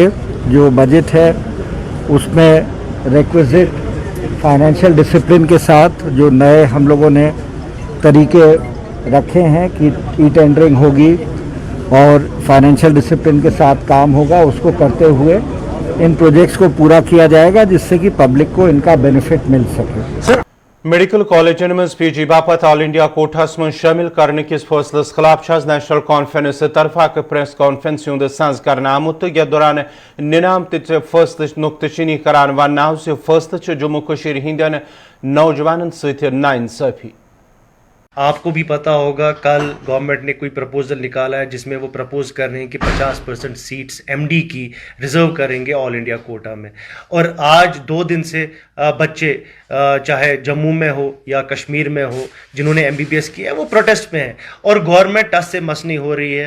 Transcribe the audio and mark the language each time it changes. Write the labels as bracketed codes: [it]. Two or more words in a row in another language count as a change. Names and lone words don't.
[hi] जो बजट है उसमें [en] requisite financial discipline [hi] के साथ जो नए हम लोगों ने तरीके रखे हैं कि [en] e tendering [hi] होगी और [en] financial discipline [hi] के साथ काम होगा, उसको करते हुए इन प्रोजेक्ट्स को पूरा किया जाएगा जिससे कि पब्लिक को इनका बेनिफिट मिल सके। [ks] मेडिकल कॉलेजन मज PG बापत [en] all India quotas [ks] मज शामिल करने किस फैसलस खिलाफ नेशनल कॉन्फ्रेंस तरफा [en] press conference [ks] हुंद सज कर आमुत यथ दौरान निनामत फैसल नुक्तचीनी करान वन आव से फैसल जम्मू कश्मीर हिंदन नौजवान सत नाइंसाफी। [hi] आपको भी पता होगा कल गवर्नमेंट ने कोई प्रपोजल निकाला है जिसमें वो प्रपोज कर रहे हैं कि 50% सीट्स MD की रिजर्व करेंगे [en] all India quota [hi] में। और आज 2 दिन से बच्चे चाहे जम्मू में हो या कश्मीर में हो जिन्होंने MBBS किया है वो प्रोटेस्ट में हैं और गवर्नमेंट टस से मस नहीं हो रही है।